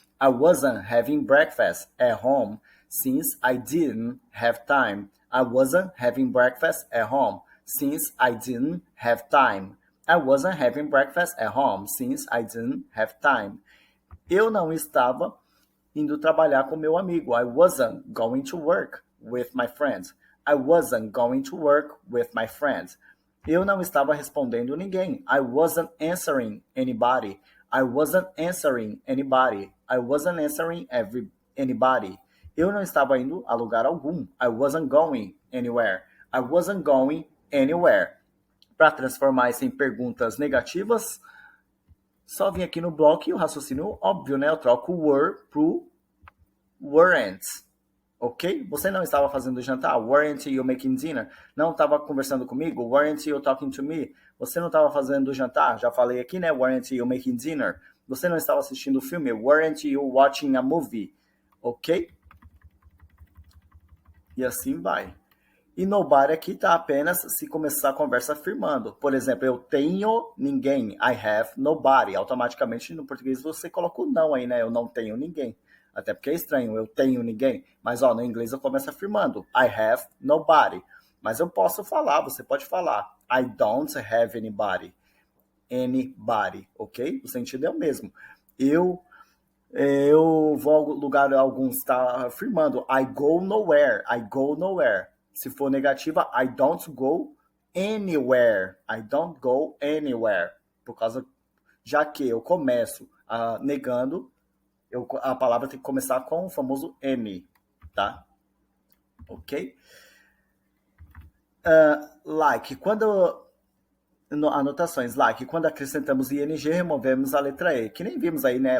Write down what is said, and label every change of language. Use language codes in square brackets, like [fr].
[en] I wasn't having breakfast at home since I didn't have time. I wasn't having breakfast at home since I didn't have time. I wasn't having breakfast at home since I didn't have time. [pt] Eu não estava indo trabalhar com meu amigo. [en] I wasn't going to work with my friends. I wasn't going to work with my friends. [pt] Eu não estava respondendo ninguém. [en] I wasn't answering anybody. I wasn't answering anybody. I wasn't answering anybody. [pt] Eu não estava indo a lugar algum. [en] I wasn't going anywhere. I wasn't going anywhere. [pt] Para transformar isso em perguntas negativas, só vim aqui no bloco e o raciocínio óbvio, né? Eu troco o were pro weren't. Ok? Você não estava fazendo jantar? [en] Weren't you making dinner? [pt] Não estava conversando comigo? [en] Weren't you talking to me? [pt] Você não estava fazendo jantar? Já falei aqui, né? [en] Weren't you making dinner? [pt] Você não estava assistindo o filme? [en] Weren't you watching a movie? Ok? [pt] E assim vai. E nobody aqui está apenas se começar a conversa afirmando. Por exemplo, eu tenho ninguém. [en] I have nobody. [pt] Automaticamente no português você coloca o não aí, né? Eu não tenho ninguém. Até porque é estranho, eu tenho ninguém. Mas ó, no inglês eu começo afirmando. [en] I have nobody. [pt] Mas eu posso falar, você pode falar. [en] I don't have anybody. Anybody, ok? [pt] O sentido é o mesmo. Eu vou ao lugar algum, está afirmando. [en] I go nowhere. I go nowhere. [pt] Se for negativa, [en] I don't go anywhere. I don't go anywhere. [pt] Por causa, já que eu começo negando, a palavra tem que começar com o famoso N, tá? Ok? Like, quando... Anotações, like, quando acrescentamos ing, removemos a letra E. Que nem vimos aí, né?